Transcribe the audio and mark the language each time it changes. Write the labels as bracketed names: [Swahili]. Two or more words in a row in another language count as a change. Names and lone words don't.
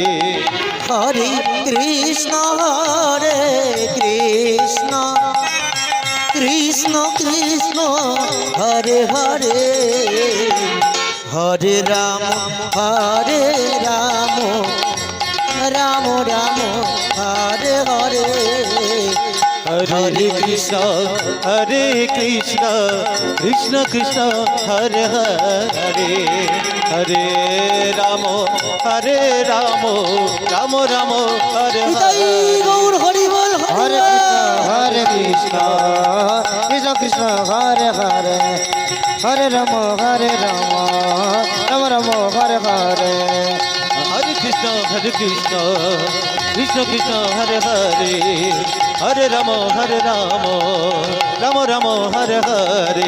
[Bangla] হরে কৃষ্ণ কৃষ্ণ কৃষ্ণ হরে হরে হরে রাম রাম রাম হরে হরে হরে কৃষ্ণ কৃষ্ণ কৃষ্ণ হরে হরে হরে রাম রাম রাম হরে নিতাই হরে গৌর হরি বল হরে কৃষ্ণ কৃষ্ণ হরে হরে হরে রাম রাম হরে হরে হরে কৃষ্ণ কৃষ্ণ কৃষ্ণ হরে হরে হরে রাম রাম হরে হরে